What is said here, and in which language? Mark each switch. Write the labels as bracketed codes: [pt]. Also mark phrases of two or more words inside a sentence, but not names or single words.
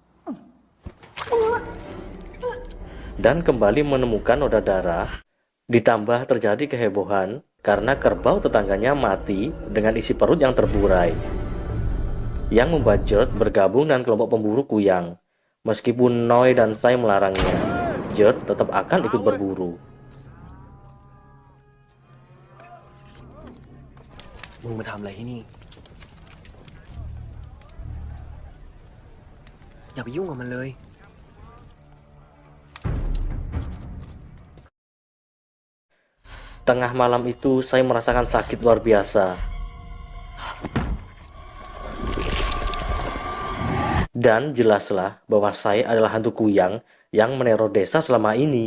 [id] Dan kembali menemukan noda darah, ditambah terjadi kehebohan karena kerbau tetangganya mati dengan isi perut yang terburai. Yang membuat Gert bergabung dengan kelompok pemburu kuyang. Meskipun Noi dan saya melarangnya, Gert tetap akan ikut berburu. [th] มึงมาทำอะไรที่นี่ อย่าไปยุ่งกับมันเลย [id] Tengah malam itu saya merasakan sakit luar biasa. Dan jelaslah bahwa saya adalah hantu kuyang yang meneror desa selama ini.